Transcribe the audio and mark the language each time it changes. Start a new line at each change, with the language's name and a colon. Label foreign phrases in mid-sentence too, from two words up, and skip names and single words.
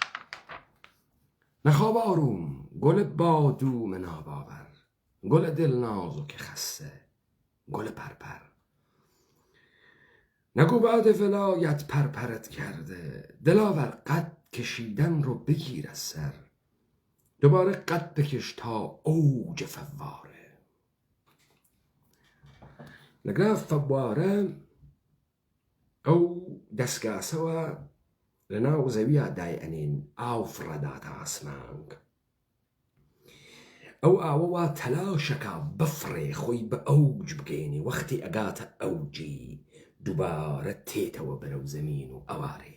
Persian: نخواب آروم گل بادوم ناباور، گل دلنازو که خسته، گل پرپر. نگو بعد ولایت پرپرت کرده، دلاور قد کشیدن رو بگیر از سر. دوباره قد بکش تا اوج فواره.
Central Kurdish: لەگرا فەوارە ئەو دەستگاسەوە لە ناو زەویە دایئەنێن ئاو فڕەداتە ئاسمانگ. ئەو ئاوەوە تەلاشەکە بفڕێ خۆی بە ئەوج بگەێنێ، وەختی ئەگاتە ئەوجی دووبارە تێتەوە بەرەو زەمین و ئەوارێ.